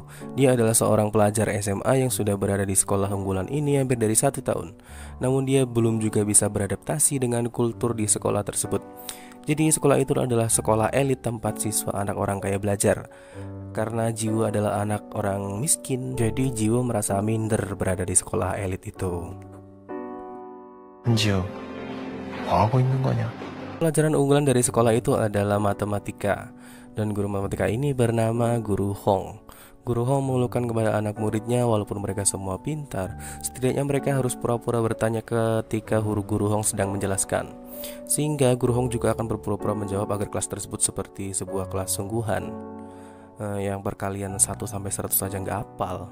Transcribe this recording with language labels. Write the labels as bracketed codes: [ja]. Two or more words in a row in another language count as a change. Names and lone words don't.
[id] Dia adalah seorang pelajar SMA yang sudah berada di sekolah unggulan ini hampir dari 1 tahun. Namun dia belum juga bisa beradaptasi dengan kultur di sekolah tersebut. Jadi sekolah itu adalah sekolah elit tempat siswa anak orang kaya belajar. Karena Ji-woo adalah anak orang miskin, jadi Ji-woo merasa minder berada di sekolah elit itu. [ko] 한지우, 뭐 하고 있는 거냐? [id] Pelajaran unggulan dari sekolah itu adalah matematika. Dan guru matematika ini bernama Guru Hong. Guru Hong mengeluhkan kepada anak muridnya walaupun mereka semua pintar, setidaknya mereka harus pura-pura bertanya ketika Guru Hong sedang menjelaskan. Sehingga Guru Hong juga akan berpura-pura menjawab agar kelas tersebut seperti sebuah kelas sungguhan yang perkalian 1-100 saja nggak hafal.